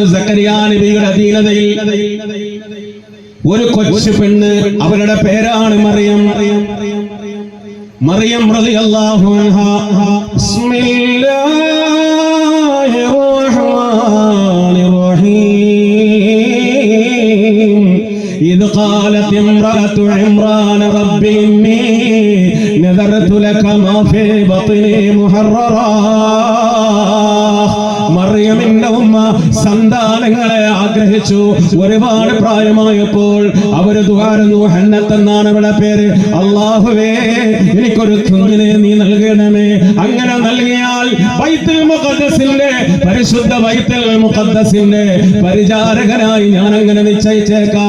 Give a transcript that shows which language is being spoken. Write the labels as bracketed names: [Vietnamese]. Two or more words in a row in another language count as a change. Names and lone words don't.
[Malayalam] സക്കറിയ നബിയുടെ അധീനതയിൽ ഒരു കൊച്ചു പെണ്ണ്, അവരുടെ പേരാണ് മറിയം. [Arabic] مريم رضي الله عنها. بسم الله الرحمن الرحيم. إذ قالت امرأة عمران رب إني نذرت لك ما في بطني محررا. [Malayalam] മറിയമിന്റെ ഉമ്മ സന്താനങ്ങളെ ആഗ്രഹിച്ചു. ഒരുപാട് പ്രായമായപ്പോൾ അവര് ദുആരുന്നു. ഹന്നത്ത് എന്നാണ് അവളുടെ പേര്. അല്ലാഹുവേ, എനിക്കൊരു കുഞ്ഞിനെ നീ നൽകണമേ. അങ്ങനെ നൽകിയാൽ ബൈത്തുൽ മുഖദ്ദസിന്റെ, പരിശുദ്ധ ബൈത്തുൽ മുഖദ്ദസിന്റെ പരിചാരകനായി ഞാൻ അങ്ങനെ നിശ്ചയിച്ചേക്കാം.